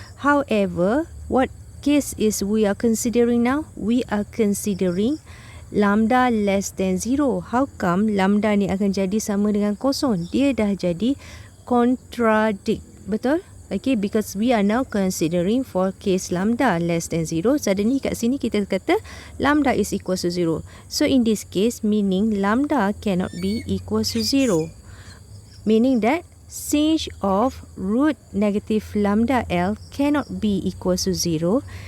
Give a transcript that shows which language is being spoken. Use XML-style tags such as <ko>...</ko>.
<en>However, what case is we are considering now? We are considering lambda less than 0. How come lambda</en> <ms>ni akan jadi sama dengan kosong? Dia dah jadi contradict. Betul?</ms> <en>Okay, because we are now considering for case lambda less than 0.</en> <ms>Suddenly kat sini kita kata lambda</ms> <en>is equals to 0. So in this case, meaning lambda cannot be equals to 0. Meaning that sin of root negative lambda L cannot be equals to 0.</en>